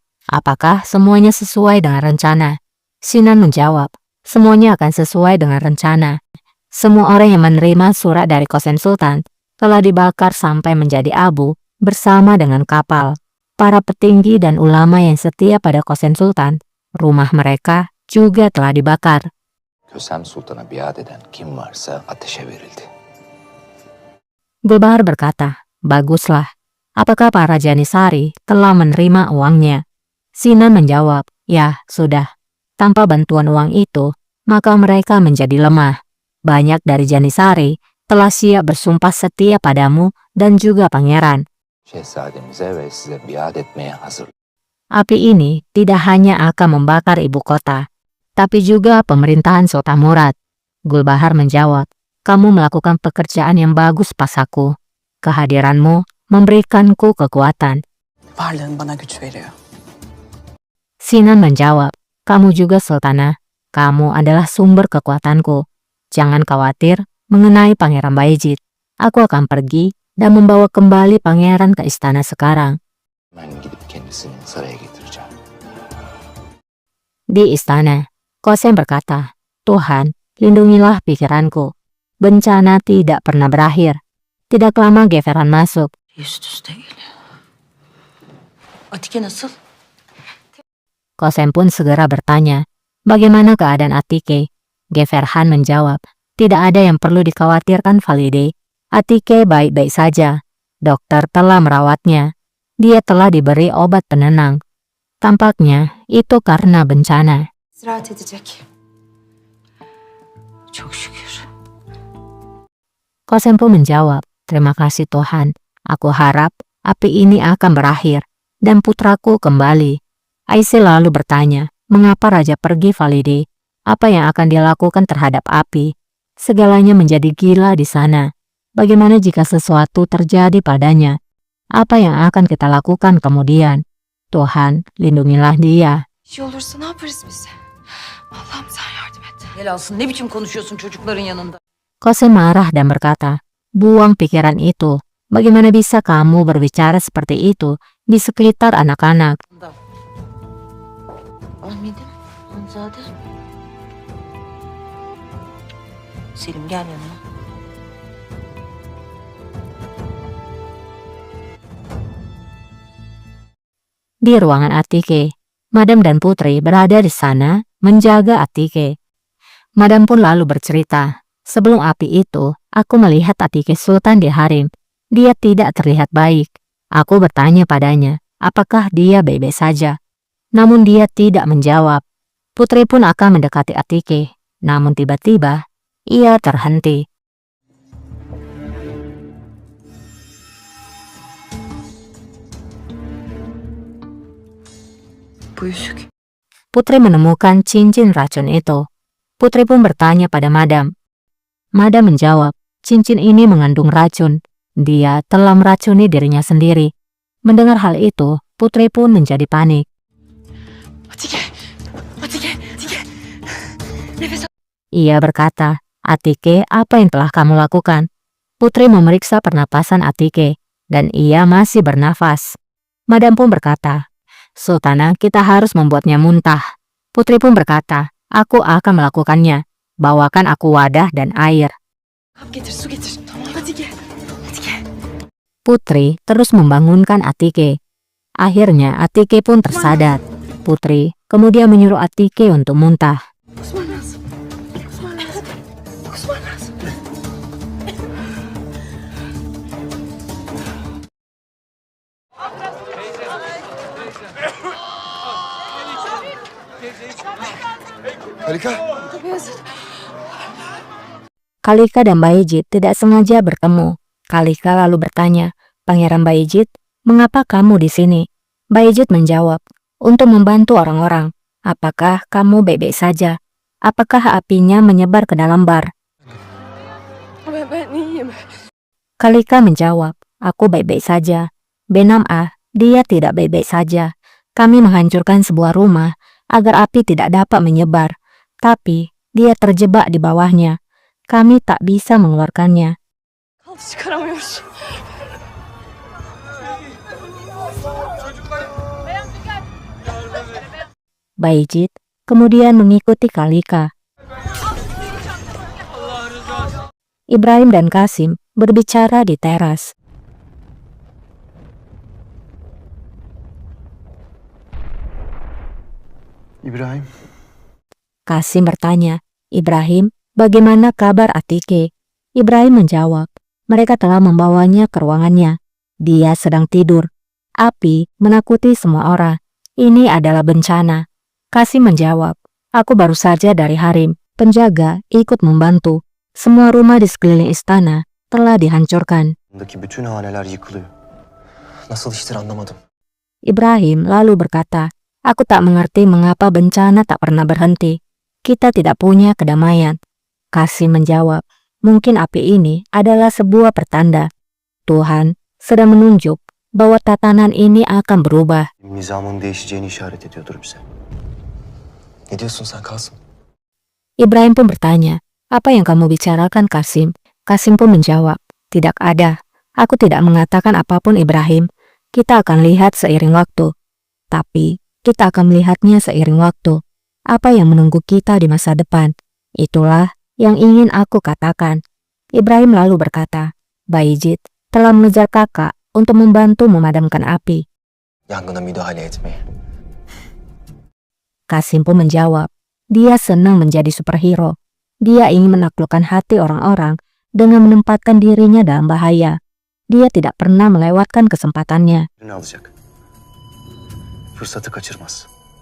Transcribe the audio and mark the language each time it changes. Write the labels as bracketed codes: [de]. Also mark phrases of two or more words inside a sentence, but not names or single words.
[id] Apakah semuanya sesuai dengan rencana? Sinan menjawab, semuanya akan sesuai dengan rencana. Semua orang yang menerima surat dari Kosen Sultan telah dibakar sampai menjadi abu bersama dengan kapal. Para petinggi dan ulama yang setia pada Kosen Sultan, rumah mereka juga telah dibakar. [tr] Kösem Sultan'a biat eden kim varsa ateşe verildi. [id] Gulbahar berkata, "Baguslah. Apakah para Janisari telah menerima uangnya?" Sinan menjawab, "Ya, sudah. Tanpa bantuan uang itu, maka mereka menjadi lemah. Banyak dari Janisari telah siap bersumpah setia padamu dan juga pangeran. [tr] Şehzademize ve size biat etmeye hazır. [id] Api ini tidak hanya akan membakar ibu kota, tapi juga pemerintahan Sultan Murad." Gulbahar menjawab, "Kamu melakukan pekerjaan yang bagus pasaku. Kehadiranmu memberikanku kekuatan." [tr] Varlığın bana güç veriyor. [id] Sinan menjawab, "Kamu juga Sultanah. Kamu adalah sumber kekuatanku. Jangan khawatir mengenai Pangeran Bayezid. Aku akan pergi dan membawa kembali pangeran ke istana sekarang." [tr] Ben gidip kendisini saraya getireceğim. [id] Di istana, Kosen berkata, "Tuhan, lindungilah pikiranku. Bencana tidak pernah berakhir." Tidak lama Geveran masuk. [tr] Üst üste geliyor. Atike nasıl? [id] Kosen pun segera bertanya, bagaimana keadaan Atike? Geverhan menjawab, "Tidak ada yang perlu dikhawatirkan Valide. Atike baik-baik saja. Dokter telah merawatnya. Dia telah diberi obat penenang. Tampaknya itu karena bencana." [tr] İstirahat edecek. Çok şükür. [id] Kosen pun menjawab, "Terima kasih Tuhan. Aku harap api ini akan berakhir dan putraku kembali." Aisyah lalu bertanya, mengapa raja pergi Valide? Apa yang akan dia lakukan terhadap api? Segalanya menjadi gila di sana. Bagaimana jika sesuatu terjadi padanya? Apa yang akan kita lakukan kemudian? Tuhan, lindungilah dia. [tr] Bir şey olursa ne yaparız biz? Allah'ım sen yardım et. Helalsın, ne biçim konuşuyorsun çocukların yanında? [id] Kosen marah dan berkata, "Buang pikiran itu. Bagaimana bisa kamu berbicara seperti itu di sekitar anak-anak?" [tr] Ahmet'im, Hanzade. Selim gel yanıma. [id] Di ruangan Atike, Madam dan Putri berada di sana menjaga Atike. Madam pun lalu bercerita, "Sebelum api itu, aku melihat Atike Sultan di harem. Dia tidak terlihat baik. Aku bertanya padanya, apakah dia baik-baik saja. Namun dia tidak menjawab. Putri pun akan mendekati Atike, namun tiba-tiba ia terhenti. [tr] Bu yüzük. [id] Putri menemukan cincin racun itu. Putri pun bertanya pada Madam. Madam menjawab, cincin ini mengandung racun. Dia telah meracuni dirinya sendiri. Mendengar hal itu, Putri pun menjadi panik. Atike, Atike, Atike. [tr] Nefes al. [id] Ia berkata, "Atike, apa yang telah kamu lakukan?" Putri memeriksa pernapasan Atike. dan ia masih bernafas. Madam pun berkata, "Sultana, kita harus membuatnya muntah." Putri pun berkata, "Aku akan melakukannya. Bawakan aku wadah dan air." [tr] Kap getir, su getir. Tamam, hadi gel. Hadi gel. [id] Putri terus membangunkan Atike. Akhirnya Atike pun tersadar. Putri kemudian menyuruh Atike untuk muntah. [tr] Kusman lazım. Kusman lazım. Kusman lazım. Halika. Beyazıt. [id] Kalika dan Bayezid tidak sengaja bertemu. Kalika lalu bertanya, "Pangeran Bayezid, mengapa kamu di sini?" Bayezid menjawab, "Untuk membantu orang-orang. Apakah kamu baik-baik saja? Apakah apinya menyebar ke dalam bar?" [tr] Ben iyiyim. [id] Kalika menjawab, "Aku baik-baik saja." Benam dia tidak baik-baik saja. Kami menghancurkan sebuah rumah agar api tidak dapat menyebar. Tapi dia terjebak di bawahnya. Kami tak bisa mengeluarkannya. [tr] Kaldı, çıkaramıyoruz. [id] Bayezid kemudian mengikuti Kalika. Ibrahim dan Kasim berbicara di teras. İbrahim. Kasim bertanya, "Ibrahim, bagaimana kabar Atike?" Ibrahim menjawab, "Mereka telah membawanya ke ruangannya. Dia sedang tidur. Api menakuti semua orang. Ini adalah bencana." Kasim menjawab, "Aku baru saja dari Harim. Penjaga ikut membantu. Semua rumah di sekeliling istana telah dihancurkan." [tr] Buradaki bütün haneler yıkılıyor. Nasıl iştir anlamadım. [id] Ibrahim lalu berkata, "Aku tak mengerti mengapa bencana tak pernah berhenti. Kita tidak punya kedamaian." Kasim menjawab, "Mungkin api ini adalah sebuah pertanda. Tuhan sedang menunjuk bahwa tatanan ini akan berubah." [tr] Nizamın değişeceğini işaret ediyordur bize. Ne diyorsun sen Kasım? [id] Ibrahim pun bertanya, "Apa yang kamu bicarakan, Kasim?" Kasim pun menjawab, "Tidak ada. Aku tidak mengatakan apapun, Ibrahim. Kita akan lihat seiring waktu. Tapi kita akan melihatnya seiring waktu. Apa yang menunggu kita di masa depan? Itulah yang ingin aku katakan." Ibrahim lalu berkata, "Bayezid telah mengejar kakak untuk membantu memadamkan api." [tr] Yangına müdahale etmeye. [id] Kasim pun menjawab, dia senang menjadi superhero. Dia ingin menaklukkan hati orang-orang dengan menempatkan dirinya dalam bahaya. Dia tidak pernah melewatkan kesempatannya. [tr] Ne alacak? Fırsatı kaçırmaz.